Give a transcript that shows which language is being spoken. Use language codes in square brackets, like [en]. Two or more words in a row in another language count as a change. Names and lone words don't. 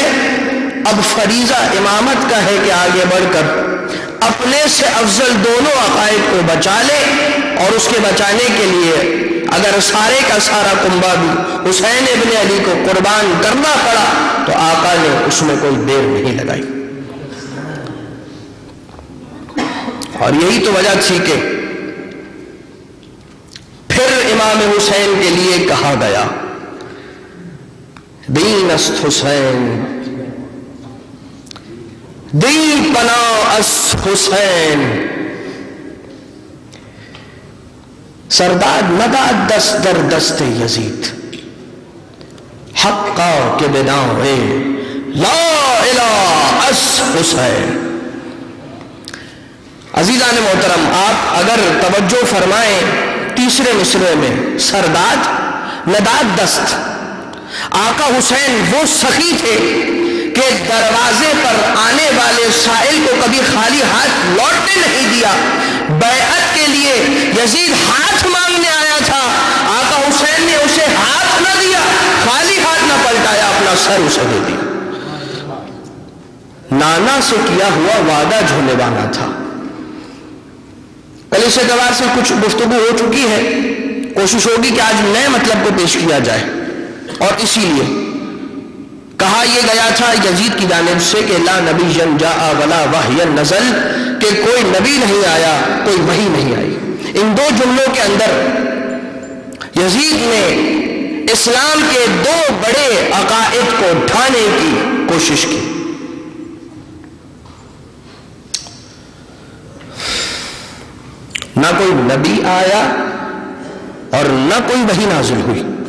[ur] اب فریضہ امامت کا ہے کہ آگے بڑھ کر اپنے سے افضل دونوں عقائد کو بچا لے، اور اس کے بچانے کے لیے اگر سارے کا سارا کنبہ بھی حسین ابن علی کو قربان کرنا پڑا تو آقا نے اس میں کوئی دیر نہیں لگائی۔ اور یہی تو وجہ تھی کہ پھر امام حسین کے لیے کہا گیا [fa] دین است حسین، دین پناہ است حسین، سرداد نداد دست در دست یزید، حقا کے بناوے [ar] لا الہ [fa] اس حسین۔ [ur] عزیزان محترم، آپ اگر توجہ فرمائیں تیسرے مصرعے میں، [fa] سرداد نداد دست، [ur] آقا حسین وہ سخی تھے کہ دروازے پر آنے والے سائل کو کبھی خالی ہاتھ لوٹنے نہیں دیا۔ بیعت کے لیے یزید ہاتھ مانگنے آیا تھا، نہ دیا، خالی ہاتھ نہ پلٹایا، اپنا سر اسے دے دیا۔ نانا سے کیا ہوا وعدہ جو نبھانا تھا۔ کل اس اعتبار سے کچھ گفتگو ہو چکی ہے، کوشش ہوگی کہ آج نئے مطلب کو پیش کیا جائے، اور اسی لیے کہا یہ گیا تھا یزید کی جانب سے کہ [ar] لا نبی جاء ولا وحی نزل، [ur] کہ کوئی نبی نہیں آیا، کوئی وحی نہیں آئی۔ ان دو جملوں کے اندر یزید نے اسلام کے دو بڑے عقائد کو ڈھانے کی کوشش کی۔ نہ کوئی نبی آیا اور نہ کوئی وحی نازل ہوئی۔